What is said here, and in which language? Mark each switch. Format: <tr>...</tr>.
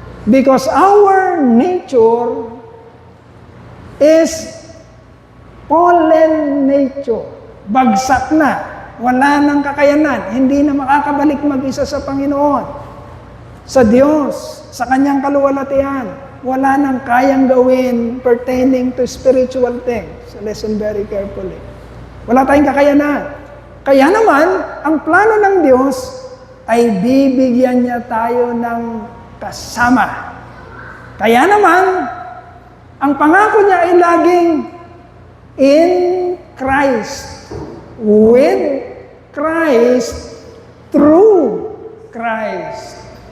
<en>Because our nature is fallen nature.</en> <tl>Bagsak na. Wala nang kakayanan. Hindi na makakabalik mag-isa sa Panginoon. sa Diyos, sa kanyang kaluwalhatian. Wala nang kayang gawin</tl> <en>pertaining to spiritual things. So listen very carefully.</en> <tl>Wala tayong kakayanan. Kaya naman, ang plano ng Diyos ay bibigyan niya tayo ng kasama. Kaya naman, ang pangako niya ay laging</tl> <en>in Christ, with Christ, through Christ.</en>